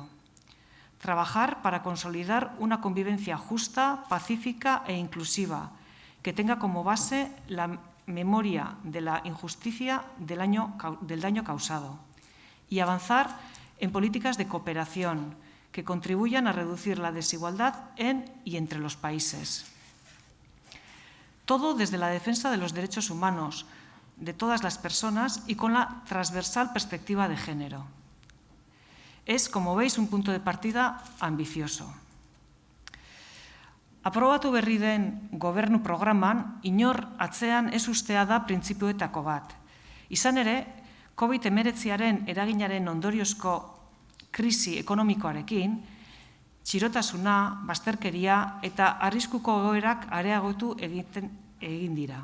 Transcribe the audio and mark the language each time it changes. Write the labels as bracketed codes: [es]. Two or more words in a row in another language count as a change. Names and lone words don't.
[es] Trabajar para consolidar una convivencia justa, pacífica e inclusiva, que tenga como base la memoria de la injusticia del daño causado, y avanzar en políticas de cooperación que contribuyan a reducir la desigualdad en y entre los países. Todo desde la defensa de los derechos humanos de todas las personas y con la transversal perspectiva de género. Es, como veis, un punto de partida ambicioso. [eu] Aprobatu berri den gobernu programan, inor atzean ez ustea da printzipioetako bat. Izan ere, COVID-19 eraginaren ondoriozko krisi ekonomikoarekin, txirotasuna, bazterkeria eta arriskuko egoerak areagotu egin dira.